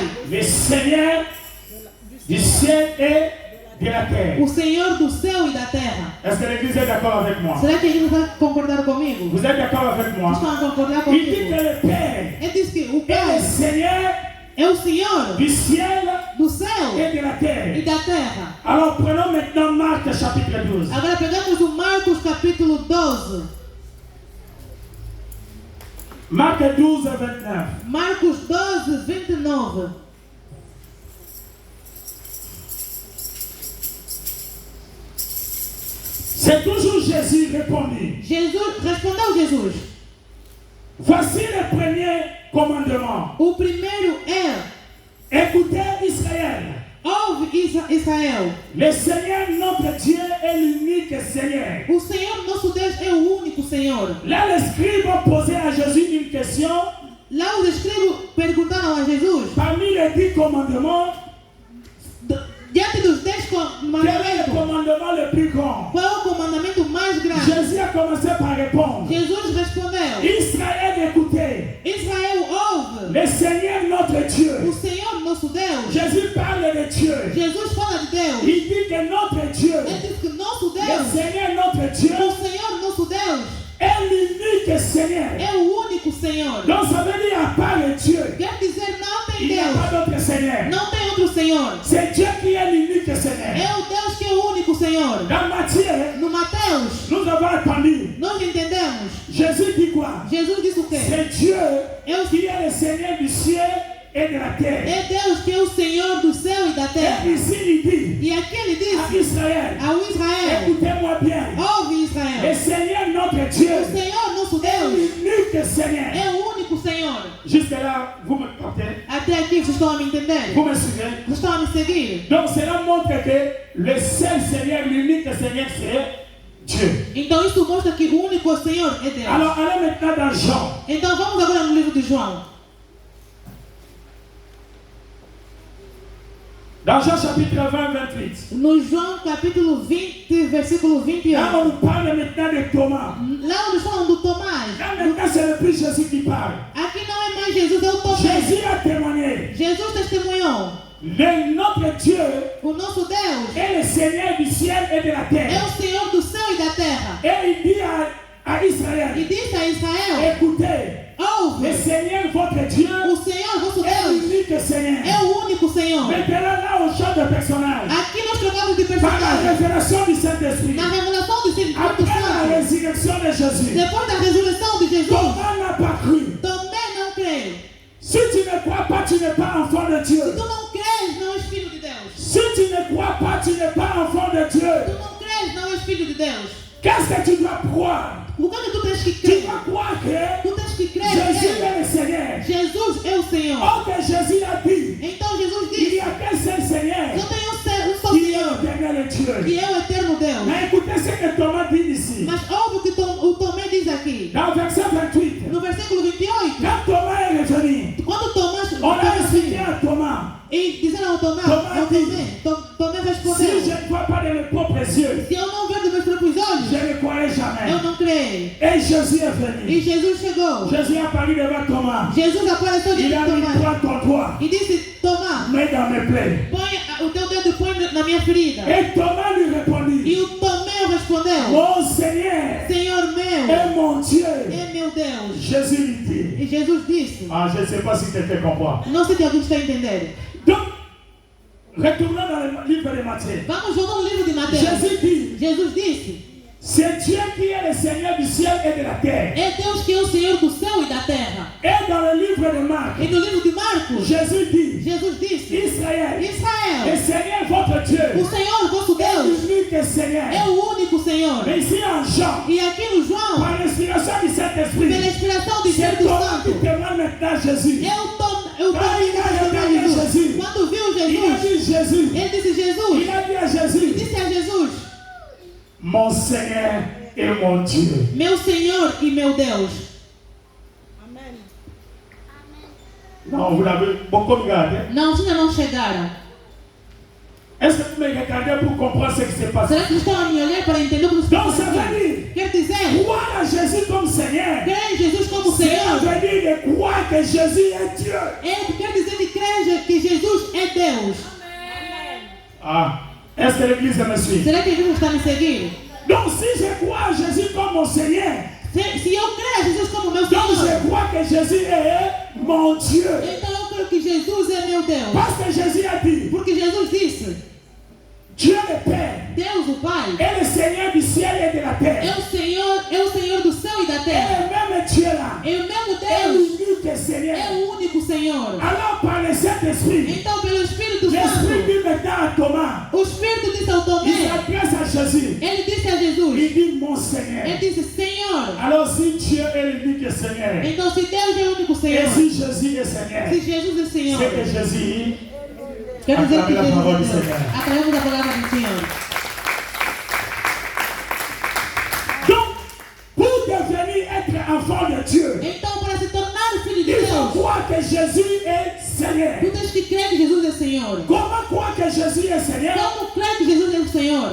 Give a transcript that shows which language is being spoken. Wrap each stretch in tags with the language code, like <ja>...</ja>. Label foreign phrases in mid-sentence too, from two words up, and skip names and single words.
<fr>Le Seigneur du ciel et de la terre.</fr> <pt>O Senhor do céu e da terra.</pt> <fr>Est-ce que l'Église est d'accord avec moi?</fr> <pt>Será que a igreja vai concordar comigo?</pt> <fr>Vous êtes d'accord avec moi?</fr> <pt>Estão a concordar</pt> <fr>Il dit</fr> <pt>comigo?</pt> <fr>que le Père</fr> <pt>Ele diz que o</pt> <fr>est le</fr> <pt>Pai</pt> <fr>Seigneur</fr> <pt>é o Senhor</pt> <fr>du ciel</fr> <pt>do céu</pt> <fr>et de la</fr> <pt>e</pt> <fr>terre.</fr> <pt>da terra.</pt> <fr>Alors prenons maintenant Marc chapitre 12.</fr> <pt>Agora pegamos o Marcos capítulo 12.</pt> <fr>Marc 12, 29.</fr> <pt>Marcos 12, 29.</pt> <fr>C'est toujours Jésus répondit.</fr> <pt>Respondeu Jesus:</pt> <fr>Voici le premier commandement.</fr> <pt>o primeiro é:</pt> <fr>Écoutez Israël.</fr> <pt>ouve Israel.</pt> <fr>Le Seigneur notre Dieu est l'unique Seigneur.</fr> <pt>O Senhor nosso Deus é o único Senhor.</pt> <fr>Là, les scribes ont posé à Jésus une question.</fr> <pt>Lá os escribas perguntaram a Jesus,</pt> <fr>Parmi les 10 commandements,</fr> <pt>diante dos 10</pt> <fr>quel est le</fr> <pt>mandamentos,</pt> <fr>commandement le plus grand?</fr> <pt>qual é o comandamento mais grande?</pt> <fr>Jésus a commencé par répondre.</fr> <pt>Jesus respondeu:</pt> <fr>Israël, écoutez.</fr> <pt>Israel, ouve.</pt> <fr>Le Seigneur notre</fr> <pt>O</pt> <fr>Dieu.</fr> <pt>Senhor nosso Deus.</pt> <fr>Jésus parle de Dieu.</fr> <pt>Jesus fala de Deus.</pt> <fr>Il dit que notre Dieu,</fr> <pt>Ele diz que nosso</pt> <fr>le</fr> <pt>Deus,</pt> <fr>Seigneur notre Dieu,</fr> <pt>o Senhor nosso Deus,</pt> <fr>est l'unique Seigneur.</fr> <pt>é o único Senhor.</pt> <fr>Donc ça veut dire à part le Dieu,</fr> <pt>Quer dizer, não tem</pt> <fr>il n'y a</fr> <pt>Deus.</pt> <fr>pas d'autre Seigneur.</fr> <pt>Não tem outro Senhor.</pt> <fr>C'est Dieu qui est l'unique Seigneur.</fr> <pt>É o Deus que é o único Senhor.</pt> <fr>Dans Matthieu,</fr> <pt>No Mateus,</pt> <fr>nous avons entendu.</fr> <pt>nós entendemos.</pt> <fr>Jésus dit quoi?</fr> <pt>Jesus disse o quê?</pt> <fr>C'est Dieu</fr> <pt>É,</pt> <fr>qui est le Seigneur du ciel et de la terre.</fr> <pt>é Deus que é o Senhor do céu e da terra.</pt> <fr>Et ici il dit</fr> <pt>E aqui ele</pt> <fr>à</fr> <pt>disse</pt> <fr>Israël,</fr> <pt>ao Israel:</pt> <fr>écoutez-moi bien.</fr> <pt>ouve</pt> <fr>Le</fr> <pt>Israel.</pt> <fr>Seigneur notre Dieu</fr> <pt>O Senhor nosso</pt> <fr>est</fr> <pt>Deus</pt> <fr>l'unique Seigneur.</fr> <pt>é o único Senhor.</pt> <fr>Jusque là, vous me portez?</fr> <pt>Até aqui vocês estão a me entender?</pt> <fr>Vous me suivez?</fr> <pt>Vocês estão a me seguir?</pt> <fr>Donc cela montre que le seul Seigneur, l'unique Seigneur, c'est Dieu.</fr> <pt>Então isso mostra que o único Senhor é Deus.</pt> <fr>Alors allez maintenant dans Jean.</fr> <pt>Então vamos agora no livro de João.</pt> <fr>Dans Jean chapitre 20, 28.</fr> <pt>No João capítulo 20, versículo 28.</pt> <fr>Là, on nous parle maintenant de Thomas.</fr> <pt>Lá onde falam do Tomás.</pt> <fr>Là, maintenant, c'est le plus Jésus qui parle.</fr> <pt>Aqui não é mais Jesus, é o Tomás.</pt> <fr>Jésus a témoigné.</fr> <pt>Jesus testemunhou.</pt> <fr>Notre Dieu</fr> <pt>O nosso Deus</pt> <fr>est le Seigneur du ciel et de la</fr> <pt>é</pt> <fr>terre.</fr> <pt>o Senhor do céu e da terra.</pt> <fr>Et il dit à Israël,</fr> <pt>E disse a Israel:</pt> <fr>écoutez,</fr> <pt>Ouve.</pt> <fr>Le Seigneur, votre Dieu,</fr> <pt>O Senhor, vosso</pt> <fr>est</fr> <pt>Deus,</pt> <fr>l'unique Seigneur.</fr> <pt>é o único Senhor.</pt> <fr>Maintenant, là, on change de personnage.</fr> <pt>Aqui nós trocamos de</pt> <fr>Par la</fr> <pt>personagem.</pt> <fr>révélation du Saint-Esprit.</fr> <pt>Na revelação do Espírito</pt> <fr>Après la</fr> <pt>Santo,</pt> <fr>résurrection de Jésus,</fr> <pt>depois da ressurreição de Jesus,</pt> <fr>Thomas n'a pas cru.</fr> <pt>Tomé não creu.</pt> <fr>Si tu ne crois pas, tu n'es pas enfant de</fr> <pt>Se</pt> <fr>Dieu.</fr> <pt>tu não crês, não és filho de Deus.</pt> <fr>Si tu ne crois pas, tu n'es pas enfant de</fr> <pt>Se</pt> <fr>Dieu.</fr> <pt>tu não crês, não és filho de Deus.</pt> <fr>Qu'est-ce que tu dois croire?</fr> <pt>O que é que tu tens que</pt> <fr>Tu</fr> <pt>crer?</pt> <fr>dois croire que</fr> <pt>Tu tens que crer</pt> <fr>Jésus</fr> <pt>nele.</pt> <fr>est le Seigneur.</fr> <pt>Jesus é o Senhor.</pt> <fr>Or que Jésus a dit,</fr> <pt>Então Jesus</pt> <fr>il n'y</fr> <pt>disse,</pt> <fr>a qu'un seul Seigneur</fr> <pt>só tem um só</pt> <fr>qui est</fr> <pt>Senhor,</pt> <fr>l'éternel Dieu.</fr> <pt>que é o eterno Deus.</pt> <fr>Mais écoutez ce que Thomas dit ici.</fr> <pt>Mas ouve o que o Tomé diz aqui.</pt> <fr>Dans le verset 28,</fr> <pt>No versículo 28,</pt> <fr>quand Thomas est revenu,</fr> <pt>quando Tomás</pt> <fr>on a expliqué à Thomas,</fr> <pt>e disseram ao Tomé, Tomé</pt> <fr>si</fr> <pt>respondeu,</pt> <fr>je ne vois pas de mes propres yeux,</fr> <pt>se eu não ver dos meus próprios</pt> <fr>je</fr> <pt>olhos,</pt> <fr>ne croirai jamais.</fr> <pt>eu não creio.</pt> <fr>Et Jésus est</fr> <pt>E</pt> <fr>venu.</fr> <pt>Jesus chegou.</pt> <fr>Jésus est apparu devant Thomas.</fr> <pt>Jesus apareceu</pt> <fr>Il</fr> <pt>diante</pt> <fr>a</fr> <pt>de</pt> <fr>dit,</fr> <pt>Tomé</pt> <fr>prends ton doigt,</fr> <pt>e disse, Tomás,</pt> <fr>mets dans mes plaies.</fr> <pt>põe o teu dedo e põe na minha ferida.</pt> <fr>Et Thomas lui répondit,</fr> <pt>E o Tomé respondeu,</pt> <fr>mon Seigneur</fr> <pt>Senhor meu,</pt> <fr>et mon Dieu.</fr> <pt>é meu Deus.</pt> <fr>Jésus lui dit,</fr> <pt>E Jesus disse,</pt> <fr>ah, je ne sais pas si quelqu'un comprend.</fr> <pt>não sei se alguém está a entender.</pt> <fr>Donc, retournons dans le livre de Matthieu.</fr> <pt>Vamos voltar no livro de Mateus.</pt> <fr>Jésus dit,</fr> <pt>Jesus disse,</pt> <fr>c'est Dieu qui est le Seigneur du ciel et de la terre.</fr> <pt>é Deus que é o Senhor do céu e da terra.</pt> <fr>Et dans le livre de Marc,</fr> <pt>E no livro de Marcos,</pt> <fr>Jésus dit,</fr> <pt>Jesus disse,</pt> <fr>Israël, le</fr> <pt>Israel,</pt> <fr>Seigneur votre Dieu,</fr> <pt>o Senhor vosso</pt> <fr>est</fr> <pt>Deus,</pt> <fr>l'unique Seigneur.</fr> <pt>é o único Senhor.</pt> <fr>Mais ici en Jean,</fr> <pt>E aqui no João,</pt> <fr>par l'inspiration du Saint-Esprit,</fr> <pt>pela inspiração do</pt> <fr>c'est</fr> <pt>Espírito</pt> <fr>Thomas qui</fr> <pt>Santo,</pt> <fr>témoigne maintenant Jésus.</fr> <pt>eu também Jesus. Quando viu</pt> <fr>Il a</fr> <pt>Jesus,</pt> <fr>dit Jésus.</fr> <pt>ele disse Jesus,</pt> <fr>Il a dit à Jésus,</fr> <pt>disse a Jesus,</pt> <fr>mon Seigneur et mon Dieu.</fr> <pt>meu Senhor e meu Deus.</pt> <fr>Non, vous l'avez beaucoup regardé.</fr> <pt>Não, ainda não chegaram.</pt> <fr>Est-ce que vous me regardez pour comprendre ce qui s'est passé?</fr> <pt>Será que estão a me olhar para entender o que está</pt> <fr>Donc ça veut</fr> <pt>acontecendo?</pt> <fr>dire,</fr> <pt>Quer dizer,</pt> <fr>croire à Jésus comme Seigneur,</fr> <pt>crer em Jesus como</pt> <fr>c'est</fr> <pt>Senhor.</pt> <fr>veut dire de croire que Jésus est Dieu.</fr> <pt>Quer dizer de crer que Jesus é Deus.</pt> <fr>Ah, est-ce que l'église me suit?</fr> <pt>Será que a igreja está me seguindo?</pt> <fr>Donc si je crois à Jésus comme mon Seigneur,</fr> <pt>Se eu crer a Jesus como meu</pt> <fr>donc</fr> <pt>Senhor,</pt> <fr>je crois que Jésus est mon Dieu.</fr> <pt>então eu creio que Jesus é meu Deus.</pt> <fr>Parce que Jésus a dit,</fr> <pt>Porque Jesus disse,</pt> <fr>Dieu le Père</fr> <pt>Deus o Pai</pt> <fr>est le Seigneur du ciel et de la terre.</fr> <pt>é o Senhor do céu e da</pt> <fr>Et</fr> <pt>terra.</pt> <fr>le même Dieu là</fr> <pt>É o mesmo</pt> <fr>est</fr> <pt>Deus,</pt> <fr>l'unique Seigneur.</fr> <pt>é o único Senhor.</pt> <fr>Alors par le Saint-Esprit,</fr> <pt>Então pelo Espírito</pt> <fr>l'Esprit</fr> <pt>Santo,</pt> <fr>dit maintenant à Thomas,</fr> <pt>o Espírito disse ao</pt> <fr>il</fr> <pt>Tomé,</pt> <fr>s'adresse à Jésus,</fr> <pt>ele disse a Jesus,</pt> <fr>il dit mon Seigneur.</fr> <pt>ele disse, Senhor.</pt> <fr>Alors si Dieu est l'unique Seigneur,</fr> <pt>Então se Deus é o único</pt> <fr>et</fr> <pt>Senhor,</pt> <fr>si Jésus est Seigneur,</fr> <pt>se Jesus é Senhor,</pt> <fr>c'est que Jésus,</fr> <pt>quer dizer que Aclamemos a Jesus palavra é do Deus. Senhor. Aclamemos a palavra do Senhor.</pt> <fr>donc pour devenir être enfant de Dieu,</fr> <pt>Então para se tornar filho de</pt> <fr>il faut</fr> <pt>Deus,</pt> <fr>croire que Jésus est Seigneur.</fr> <pt>tu tens que crer que Jesus é Senhor.</pt> <fr>Comment croire que Jésus est Seigneur?</fr> <pt>Como crer que Jesus é o Senhor?</pt>